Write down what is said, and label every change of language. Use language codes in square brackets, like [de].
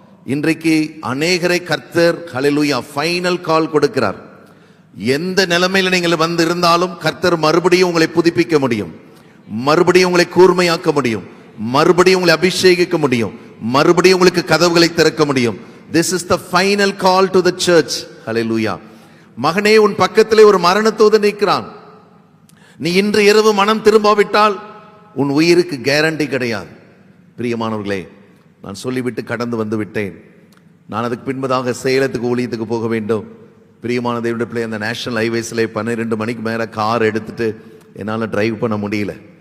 [ta] இன்றைக்கு அநேகரை கர்த்தர் ஹல்லேலூயா ஃபைனல் கால் கொடுக்கிறார். எந்த நிலைமையில நீங்கள் வந்து இருந்தாலும் கர்த்தர் மறுபடியும் உங்களை புதுப்பிக்க முடியும், மறுபடியும் உங்களை கூர்மையாக்க முடியும், மறுபடியும் உங்களை அபிஷேகிக்க முடியும், மறுபடியும் உங்களுக்கு கதவுகளை திறக்க முடியும். [en] This is the final call to the church. [ta] ஹல்லேலூயா. மகனே, உன் பக்கத்திலே ஒரு மரண தூதன் நிற்கிறான். நீ இன்று இரவு மனம் திரும்பாவிட்டால் உன் உயிருக்கு கேரண்டி கிடையாது. பிரியமானவர்களே, நான் சொல்லிவிட்டு கடந்து வந்து விட்டேன். நான் அதுக்கு பின்பதாக சேலத்துக்கு ஊழியத்துக்கு போக வேண்டும். பிரியமான தேவனுடைய பிள்ளை, அந்த நேஷனல் ஹைவேஸ்ல 12 மணிக்கு மேலே கார் எடுத்துட்டு என்னால் டிரைவ் பண்ண முடியல.